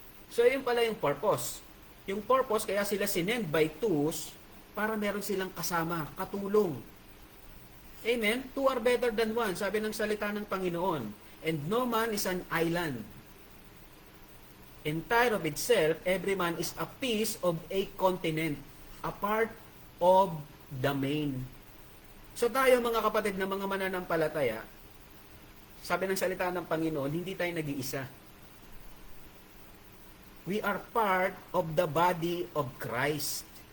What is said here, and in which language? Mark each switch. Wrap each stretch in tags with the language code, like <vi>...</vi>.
<tl>So yun pala yung purpose. Yung purpose, kaya sila sinend by twos, para meron silang kasama, katulong. Amen?</tl> <en>2 are better than 1,</en> <tl>sabi ng salita ng Panginoon.</tl> <en>And no man is an island. Entire of itself, every man is a piece of a continent, a part of the main.</en> <tl>So tayo mga kapatid na mga mananampalataya, sabi ng salita ng Panginoon, hindi tayo nag-iisa.</tl> <en>We are part of the body of Christ.</en>